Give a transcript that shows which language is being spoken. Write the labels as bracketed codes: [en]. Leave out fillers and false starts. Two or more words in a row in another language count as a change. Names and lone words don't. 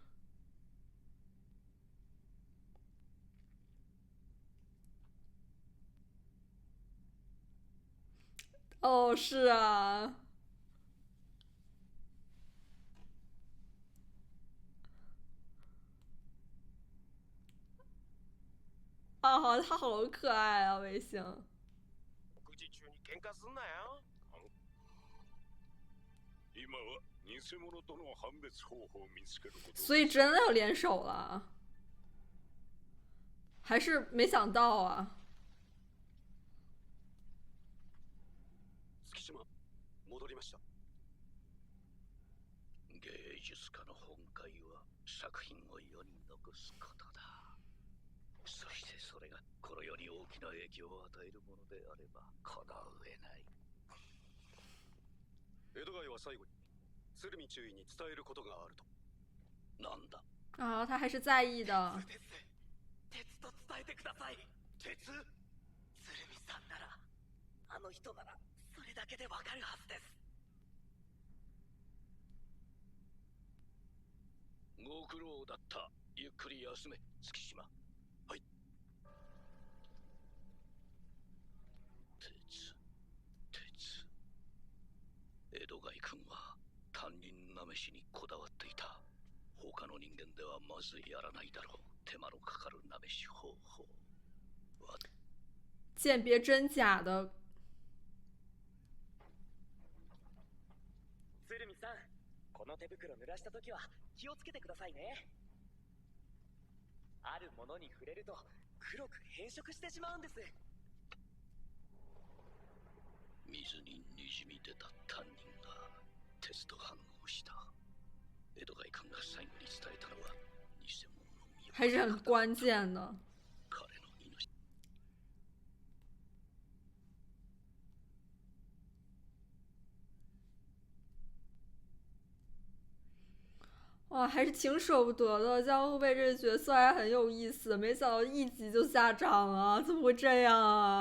[zh] 哦，是啊。啊，好啊，他好可爱啊，卫星。 [ja] 告示中に喧嘩すんなよ。今は偽物との判別方法を見つけること。 [zh] 所以真的要联手了，还是没想到啊。 [ja] 月島、戻りました。芸術家の本懐は作品を世に残すことだ。そしてそれがこの世に大きな影響を与えるものであればこの上ない。江戸川は最後に鶴見中尉に伝えることがあると。なんだ。 [zh] 啊，他还是在意的。 [ja] 鉄と伝えてください。鉄？鶴見さんなら、あの人ならそれだけでわかるはずです。ご苦労だった。ゆっくり休め、月島。はい。鉄。江戸貝君は担任なめしにこだわっていた。他の人間ではまずやらないだろう。手間のかかるなめし方法。 [zh] 鉴别真假的。 [ja] 鶴見さん、この手袋濡らした時は気をつけてくださいね。あるものに触れると黒く変色してしまうんです。水ににじみ出た担任が鉄と反応した。江戸貝君が最後に伝えたのは偽物の身を。 [zh] 还是很关键的。 [ja] 彼の命。 [zh] 哇，还是挺舍不得的。江户贝这个角色还很有意思，没想到一集就下场了，怎么会这样啊？